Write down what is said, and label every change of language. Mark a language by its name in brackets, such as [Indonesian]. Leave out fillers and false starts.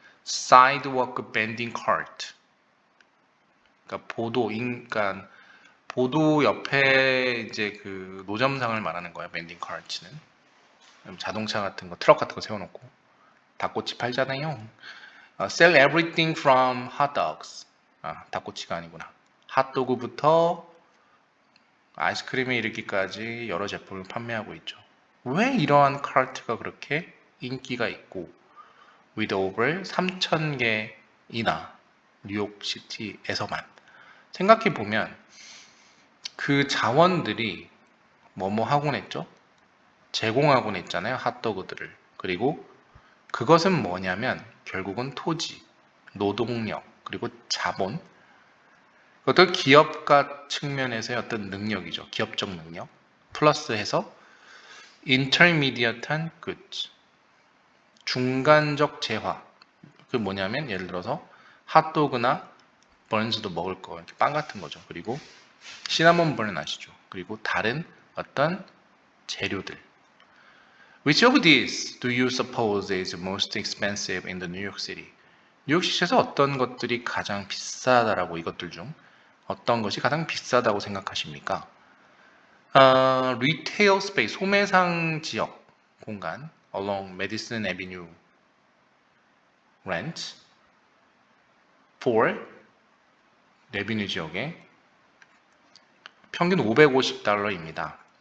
[English] Sidewalk bending cart, [Korean] 그러니까 보도 옆에 이제 그 노점상을 말하는 거예요. 밴딩 카트는 자동차 같은 거, 트럭 같은 거 세워놓고 닭꼬치 팔잖아요. [English] Sell everything from hot dogs. [Korean] 닭꼬치가 아니구나. 핫도그부터 아이스크림에 이르기까지 여러 제품을 판매하고 있죠. 왜 이러한 카트가 그렇게 인기가 있고 with over 3,000개이나 뉴욕시티에서만 생각해보면 그 자원들이 뭐뭐 하곤 했죠? 제공하곤 했잖아요. 핫도그들을. 그리고 그것은 뭐냐면 결국은 토지, 노동력, 그리고 자본, 어떤 기업가 측면에서의 어떤 능력이죠. 기업적 능력. 플러스해서 intermediate한 goods, 중간적 재화. 그 뭐냐면 예를 들어서 핫도그나 번스도 먹을 거, 이렇게 빵 같은 거죠. 그리고 시나몬 번 아시죠? 그리고 다른 어떤 재료들. [English] Which of these do you suppose is most expensive in the New York City? [Korean] 뉴욕시에서 어떤 것들이 가장 비싸다라고, 이것들 중 어떤 것이 가장 비싸다고 생각하십니까? [English] Retail space, [Korean] 소매상 지역 공간 [English] along Madison Avenue rent for [Korean] 레비뉴 지역에 평균 $550입니다.